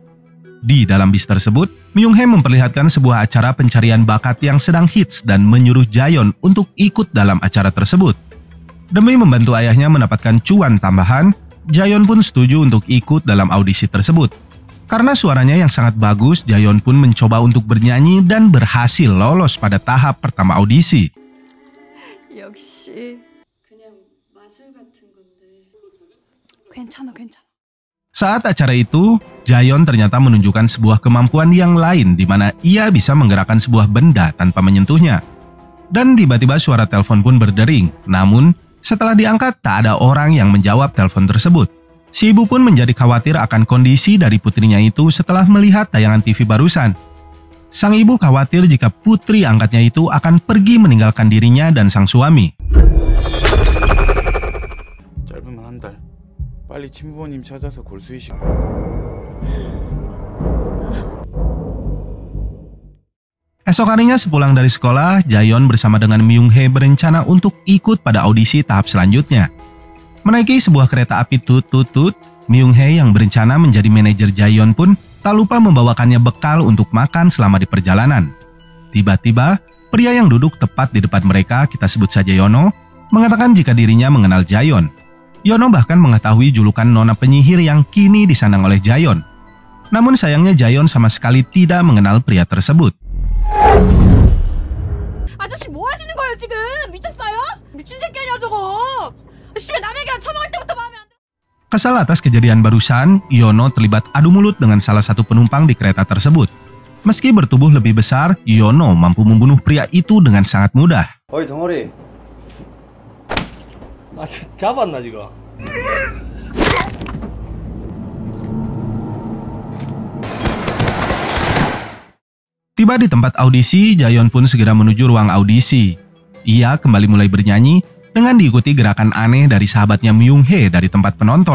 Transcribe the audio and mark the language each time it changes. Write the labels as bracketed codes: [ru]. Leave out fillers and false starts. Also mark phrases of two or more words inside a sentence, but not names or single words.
[id] Di dalam bis tersebut, Myung Hee memperlihatkan sebuah acara pencarian bakat yang sedang hits dan menyuruh Jayon untuk ikut dalam acara tersebut. Demi membantu ayahnya mendapatkan cuan tambahan, Jayon pun setuju untuk ikut dalam audisi tersebut. Karena suaranya yang sangat bagus, Jayon pun mencoba untuk bernyanyi dan berhasil lolos pada tahap pertama audisi. [ko] 역시 그냥 마술 같은 건데. 괜찮아. [id] Saat acara itu, Jayon ternyata menunjukkan sebuah kemampuan yang lain di mana ia bisa menggerakkan sebuah benda tanpa menyentuhnya. Dan tiba-tiba suara telepon pun berdering, namun setelah diangkat tak ada orang yang menjawab telepon tersebut. Si ibu pun menjadi khawatir akan kondisi dari putrinya itu setelah melihat tayangan TV barusan. Sang ibu khawatir jika putri angkatnya itu akan pergi meninggalkan dirinya dan sang suami. [ko] 짧으면 한 달. 빨리 친부모님 찾아서 골수이식. [id] Esok harinya sepulang dari sekolah, Jayon bersama dengan Myung-hee berencana untuk ikut pada audisi tahap selanjutnya. Menaiki sebuah kereta api tut-tut-tut, Myung-hee yang berencana menjadi manajer Jayon pun tak lupa membawakannya bekal untuk makan selama di perjalanan. Tiba-tiba, pria yang duduk tepat di depan mereka, kita sebut saja Yono, mengatakan jika dirinya mengenal Jayon. Yono bahkan mengetahui julukan nona penyihir yang kini disandang oleh Jayon. Namun sayangnya Jayon sama sekali tidak mengenal pria tersebut. [ko] 아저씨 뭐 하시는 거예요 지금? 미쳤어요? 미친 새끼 아니야 저거? 씨발 남의 얘기랑 처먹을 때부터 마음에 안 들어. [id] Kesal atas kejadian barusan, Yono terlibat adu mulut dengan salah satu penumpang di kereta tersebut. Meski bertubuh lebih besar, Yono mampu membunuh pria itu dengan sangat mudah. [ko] 어이 덩어리 나 잡았나 지금? [id] Tiba di tempat audisi, Jayon pun segera menuju ruang audisi. Ia kembali mulai bernyanyi dengan diikuti gerakan aneh dari sahabatnya Myung-hee dari tempat penonton.